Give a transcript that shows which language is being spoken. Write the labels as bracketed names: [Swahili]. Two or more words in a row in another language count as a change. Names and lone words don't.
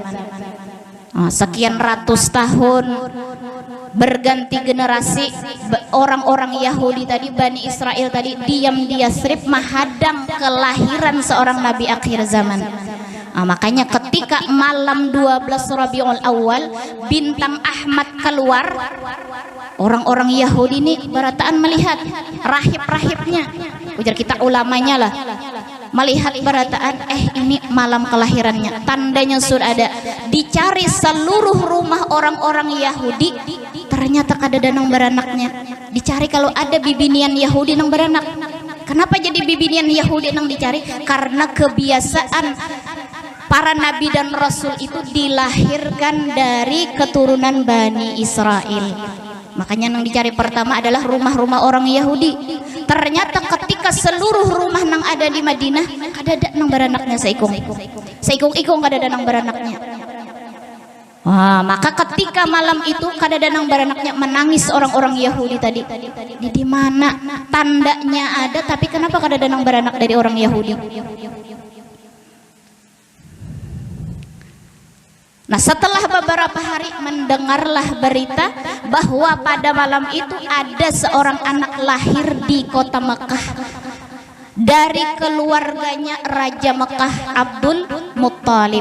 [Indonesian] Sekian ratus tahun berganti generasi, orang-orang Yahudi tadi, Bani Israel tadi diam di Yasrib menghadang kelahiran seorang Nabi akhir zaman. Makanya ketika malam 12 Rabiul Awal bintang Ahmad keluar, orang-orang Yahudi ini berataan melihat rahib-rahibnya, ujar kita ulamanya lah, melihat berataan, ini malam kelahirannya, tandanya sudah ada. Dicari seluruh rumah orang-orang Yahudi, ternyata kada ada nang beranaknya. Dicari kalau ada bibinian Yahudi nang beranak. Kenapa jadi bibinian Yahudi nang dicari? Karena kebiasaan para nabi dan rasul itu dilahirkan dari keturunan Bani Israel. Makanya yang dicari pertama adalah rumah-rumah orang Yahudi. Ternyata ketika seluruh rumah nang ada di Madinah kada nang beranaknya seikung-ikung kada nang beranaknya. Wah, maka ketika malam itu kada nang beranaknya, menangis orang-orang Yahudi tadi. Di mana tandanya ada, tapi kenapa kada nang beranak dari orang Yahudi? Nah, setelah beberapa hari mendengarlah berita bahwa pada malam itu ada seorang anak lahir di kota Mekah dari keluarganya Raja Mekah Abdul Muttalib.